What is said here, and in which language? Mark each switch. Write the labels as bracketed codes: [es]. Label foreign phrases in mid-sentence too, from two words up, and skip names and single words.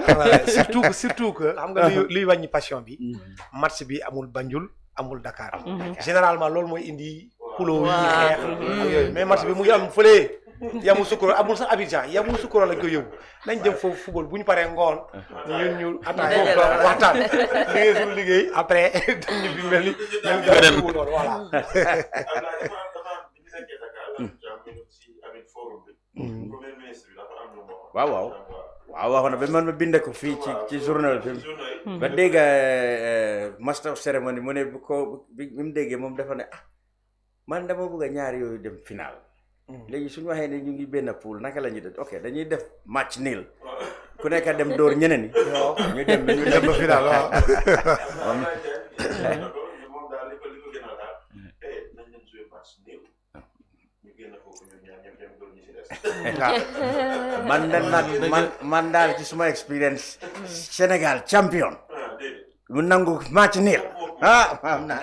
[fr] surtout que [wo] xam nga luy wàññi passion bi match bi amul Banjul amul Dakar généralement loolu mooy indi xuloo yi xeex ak yooyu mais match bi mu ngi am fële Yamoussoukro amul sax Abidjan Yamoussoukro lañ koy yóbbu nañ dem foofu football bu ñu paree ngoon ñun ñu attaque foofu waxtaan liggéey suñu liggéey après dañ ñu bi mel ni noonu voilà waaw waxoon na ba man ma binde ko fii ci journal bi ba dégg [en] master of ceremony [wo] mu ne bi mu déggee moom dafa ne man dama bëgg ñaar yooyu dem final. léegi suñu waxee ne ñu ngi benn pool naka la ñuy def ok dañuy def match nil ku nekk dem door ñeneen ñi. ñu dem ba final waaw. man daal ci suma expérience Sénégal champion mu nangu match nil am naa